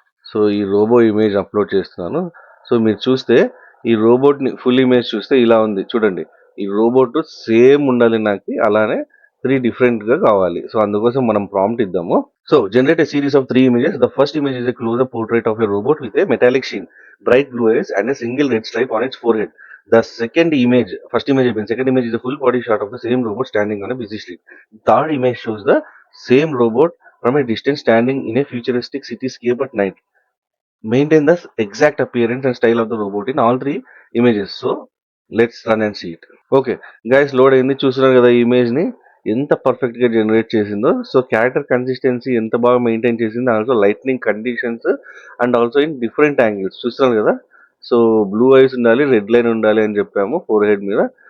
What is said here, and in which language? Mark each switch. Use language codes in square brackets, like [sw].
[te] So ఈ robo image upload చేస్తున్నాను. So మీరు చూస్తే ఈ రోబోట్ని ఫుల్ ఇమేజ్ చూస్తే ఇలా ఉంది చూడండి. ఈ రోబోట్ సేమ్ ఉండాలి నాకు, అలానే 3 డిఫరెంట్గా కావాలి. సో అందుకోసం మనం ప్రాంప్ట్ ఇద్దాము. So [en] Generate a series of 3 images. The first image is a closeup portrait of a robot with a metallic sheen, bright blue eyes and a single red stripe on its forehead. The first image [te] అయిపోయింది. [en] Second image is a full body shot of the same robot standing on a busy street. Third image shows the same robot from a distance standing in a futuristic cityscape at night. Maintain the exact appearance and style of the robot in all 3 images. So let's run and see it. Okay guys, [te] load అయింది. చూస్తున్నారు కదా ఈ ఇమేజ్ని ఎంత పర్ఫెక్ట్గా generate చేసిందో. So character consistency ఎంత బాగా మెయింటైన్ చేసిందో, [en] Also lightning conditions and also in different angles. [te] చూస్తున్నారు కదా. సో బ్లూ ఐస్ ఉండాలి, రెడ్ లైన్ ఉండాలి అని చెప్పాము ఫోర్ హెడ్ మీద.